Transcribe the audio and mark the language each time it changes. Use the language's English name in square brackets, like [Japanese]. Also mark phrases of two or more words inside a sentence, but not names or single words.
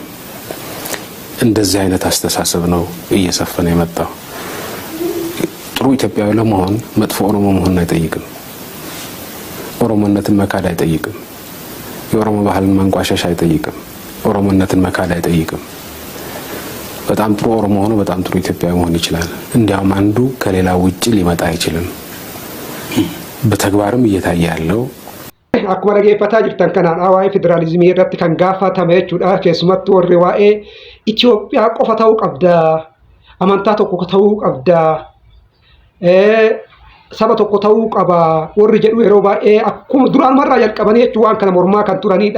[Amharic] እንደዚህ አይነት አስተሳሰብ ነው እየሰፈነ የመጣው። ጥሩ ኢትዮጵያዊ ለመሆን መጥፎ ኦሮሞ መሆን አይጠይቅም። ኦሮሞነትን መካድ አይጠይቅም። የኦሮሞ ባህልን ማንቋሸሽ አይጠይቅም። ኦሮሞነትን መካድ አይጠይቅም። በጣም ጥሩ ኦሮሞ ሆኖ በጣም ጥሩ ኢትዮጵያዊ መሆን ይችላል። እንዲያውም አንዱ ከሌላው ውጪ ሊመጣ አይችልም። በተግባርም እየታየ ያለው [Oromo] akkuma dhageeffataa jirtan kanaan waa'ee federaalizimii irratti kan gaafatame jechuudha. Keessumattuu warri waa'ee Itoophiyaa qofa ta'uu qabda, amantaa tokko ta'uu qabda, saba tokko ta'uu qaba warri jedhu yeroo baay'ee akkuma duraan marraa jalqabanii jechuun waan kana mormaa kan turanidha.